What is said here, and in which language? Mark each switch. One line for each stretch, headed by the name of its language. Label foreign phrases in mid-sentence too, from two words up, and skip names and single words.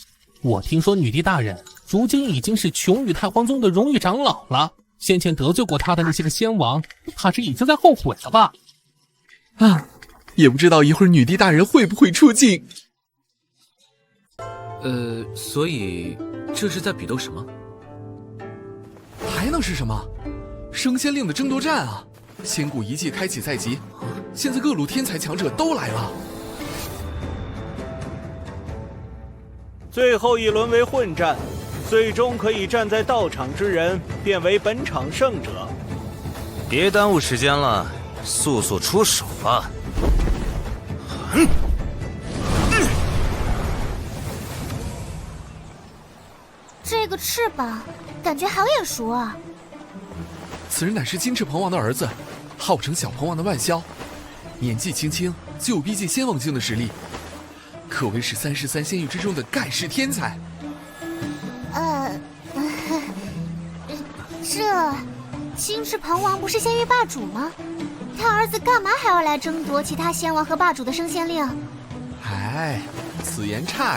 Chinese: 我听說女帝大人如今已經是穹宇太皇宗的榮譽長老了，先前得罪過他的那些個仙王，怕是已經在後悔了吧？也不知道一會兒女帝大人會不會出境。所以這是在比鬥什麼？還能是什麼？升仙令的爭奪戰啊！仙古遺跡開啟在即，現在各路天才強者都來了。最後一輪為混戰，最終可以站在道場之人便為本場勝者。別耽誤時間了，速速出手吧！這個翅膀感覺好眼熟啊！此人乃是金翅鹏王的兒子，號稱小鵬王的萬霄，年紀輕輕就有逼近仙王境的實力，可謂是33仙域之中的蓋世天才。這金翅鹏王不是仙域霸主嗎？他兒子幹嘛還要來爭奪其他仙王和霸主的升仙令？哎，此言差矣。